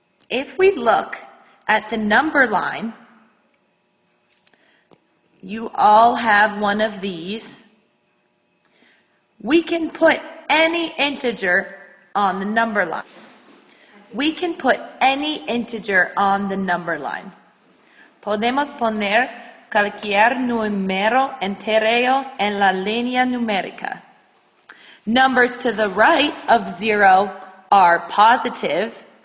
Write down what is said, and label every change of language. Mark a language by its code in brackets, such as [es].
[en] If we look at the number line, you all have one of these. We can put any integer on the number line. We can put any integer on the number line. [es] Podemos poner cualquier número entero en la línea numérica. [en] Numbers to the right of 0 are positive.